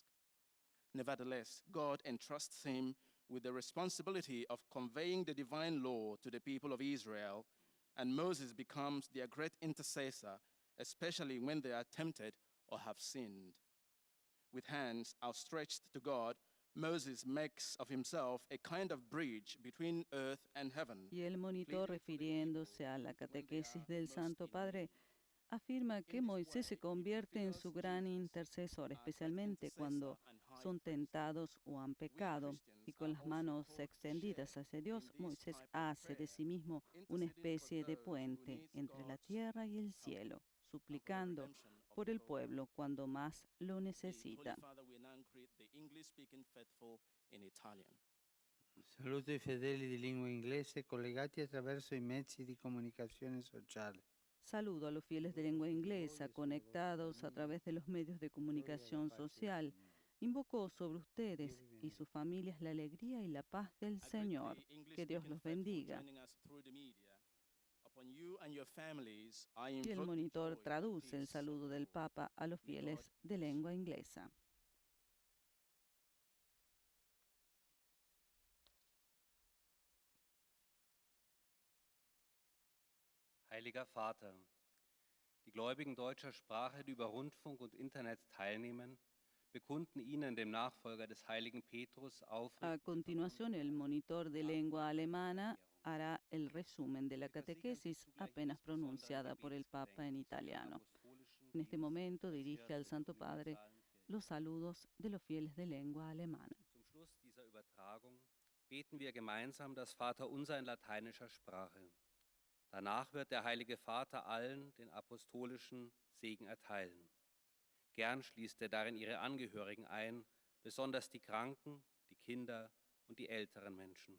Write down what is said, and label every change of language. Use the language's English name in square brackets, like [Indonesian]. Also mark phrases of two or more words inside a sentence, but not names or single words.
[English] Nevertheless, God entrusts him with the responsibility of conveying the divine law to the people of Israel, and Moses becomes their great intercessor, especially when they are tempted or have sinned. With hands outstretched to God, Moses makes of himself a kind of bridge between earth and heaven. [Spanish] Y el monitor, refiriéndose a la catequesis del Santo Padre, afirma que Moisés se convierte en su gran intercesor, especialmente cuando son tentados o han pecado, y con las manos extendidas hacia Dios, Moisés hace de sí mismo una especie de puente entre la tierra y el cielo, suplicando por el pueblo cuando más lo necesita. [Italian] Saluto i fedeli di lingua inglese collegati attraverso i mezzi di comunicazione sociale. [Spanish] Saludo a los fieles de lengua inglesa conectados a través de los medios de comunicación social. Invoco sobre ustedes y sus familias la alegría y la paz del [English] I greet [Spanish] Señor. [English] the English [Spanish] Que Dios [English] speaking [Spanish] los [English] faithful [Spanish] bendiga. [English] joining us through the media. Upon you and your families, I [Spanish] Y el [English] invoke the [Spanish] monitor [English] joy and [Spanish] traduce el [English] peace of [Spanish] saludo [English] the [Spanish] del [English] Lord. [Spanish] Papa a los [English] May God [Spanish] fieles de [English] bless you. [Spanish] lengua inglesa. [German] Heiliger Vater, die Gläubigen deutscher Sprache, die über Rundfunk und Internet teilnehmen, bekunden Ihnen, dem Nachfolger des heiligen Petrus, [Spanish] A [German] aufrichtige [Spanish] continuación, el monitor de lengua alemana hará el resumen de la [German] Sie versichern sich [Spanish] catequesis [German] zugleich [Spanish] apenas [German] des besonderen [Spanish] pronunciada por el Papa en [German] Gebetsgedenkens für Ihren [Spanish] italiano. [German] apostolischen [Spanish] En este [German] Dienst [Spanish] momento [German] als [Spanish] dirige [German] Hirte [Spanish] al [German] der [Spanish] Santo Padre [German] universalen Kirche. [Spanish] los saludos de los fieles de lengua alemana. [German] Zum Schluss dieser Übertragung beten wir gemeinsam das Vaterunser in lateinischer Sprache. Danach wird der Heilige Vater allen den apostolischen Segen erteilen. Gern schließt er darin ihre Angehörigen ein, besonders die Kranken, die Kinder und die älteren Menschen.